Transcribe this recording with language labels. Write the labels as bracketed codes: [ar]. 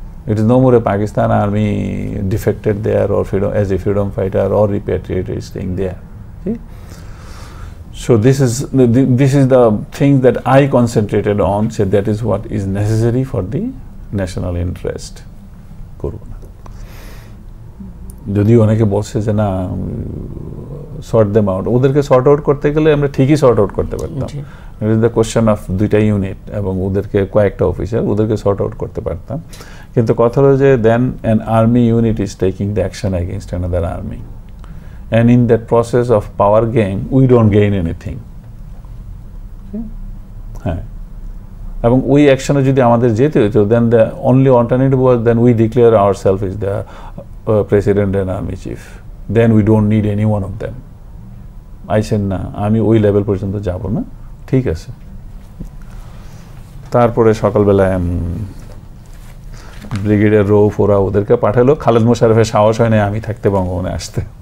[en] It is no more a Pakistan army defected there or as a freedom fighter or repatriated staying there. See? So this is the thing that I concentrated on, so that is what is necessary for the national interest. [bn] করব না, যদিও অনেকে বলছে যে না [en] sort them out, [bn] ওদেরকে sort out করতে গেলে আমরা ঠিকই সর্ট আউট করতে পারতাম। [en] it is the question of [bn] দুইটা ইউনিট এবং ওদেরকে কয়েকটা অফিসার, ওদেরকে সর্ট আউট করতে পারতাম। কিন্তু কথা হলো যে [en] Then an army unit is taking the action against another army, and in that process of power gain we don't gain anything. [bn] হ্যাঁ, এবং ওই অ্যাকশনে যদি আমাদের যেতে হতো, [en] then the only alternative was then we declare ourselves as the president and army chief, then we don't need any one of them. I said [bn] না, আমি ওই লেভেল পর্যন্ত যাব না, ঠিক আছে। তারপরে সকালবেলায় ব্রিগেডিয়ার রৌফ ওরা ওদেরকে পাঠালো, খালেদ মোশাররফের সাহস হয় না আমি থাকতে বঙ্গভবনে আসতে।